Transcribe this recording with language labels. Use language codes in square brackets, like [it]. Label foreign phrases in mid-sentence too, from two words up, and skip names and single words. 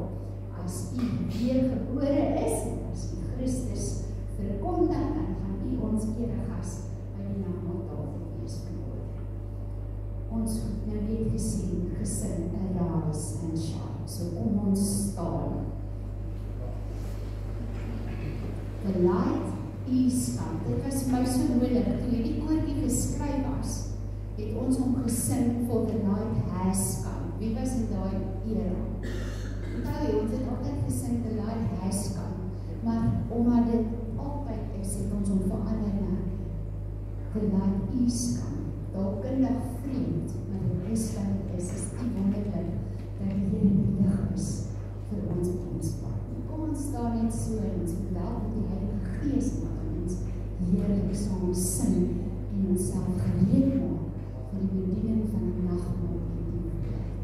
[af] As u weer gebore is, en as u Christus verkondig, dan gaan u ons eregas by die nagmaaltafel wees vanmôre. Ons het nou net gesing, [en] Arise and Shine. [af] So kom ons staan. [en] The light is come. [af] Dit was my so nodig, toe hierdie koortjie geskryf was, het ons hom gesing, [en] For the light has come. [af] Wie was in daai era? Ons het altyd gesing, [en] the light has come, [af] maar omdat dit altyd is, het ons hom verander na [en] the light is come. [af] Dalk kundig vreemd, maar dit is wat dit is die wonderlik dat die Here nuttig is vir ons op ons pad. Kom ons staan net so en ons welkom die Heilige Gees wat ons heerlik saam sing en ons self gereed maak vir die bediening van die nagmaal en die woord.